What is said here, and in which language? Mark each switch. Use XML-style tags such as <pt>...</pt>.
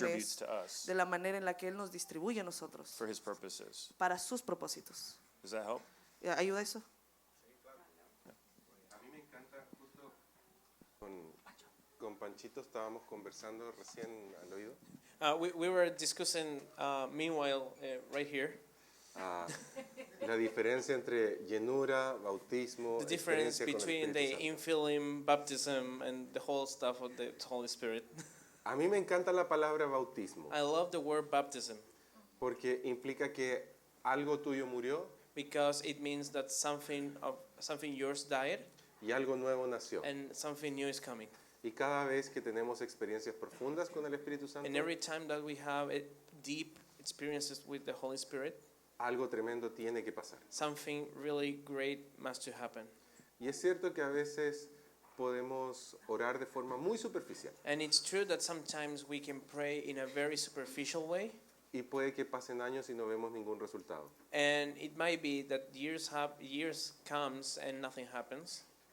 <es>dones</es> <en>to us</en> <es>de la manera en la que Él nos distribuye a nosotros</es> <en>for his purposes.</en> <es>para sus propósitos.</es> <en>Does that help?</en> <es>¿Ayuda eso? A mí me encanta, justo con Panchito estábamos conversando recién al oído.</es> <en>We were discussing, meanwhile, right here,</en> <es>La diferencia entre llenura, bautismo,</es> <en>the difference</en> <es>experiencia con el</es> <en>between the</en> <es>Espíritu Santo.</es> <en>infilling, baptism, and the whole stuff of the Holy Spirit.</en> <es>A mí me encanta la palabra bautismo</es> <en>I love the word baptism</en> <es>porque implica que algo tuyo murió</es> <en>because it means that something yours died</en> <es>y algo nuevo nació.</es> <en>and something new is coming.</en> <es>Y cada vez que tenemos experiencias profundas con el Espíritu Santo,</es> <en>And every time that we have deep experiences with the Holy Spirit,</en> <es>algo tremendo tiene que pasar.</es> <en>something really great must to happen.</en> <es>Y es cierto que a veces podemos orar de forma muy superficial</es> <en>And it's true that sometimes we can pray in a very superficial way,</en> <es>y puede que pasen años y no vemos ningún resultado.</es> <en>and it might be that years comes and nothing happens.</en>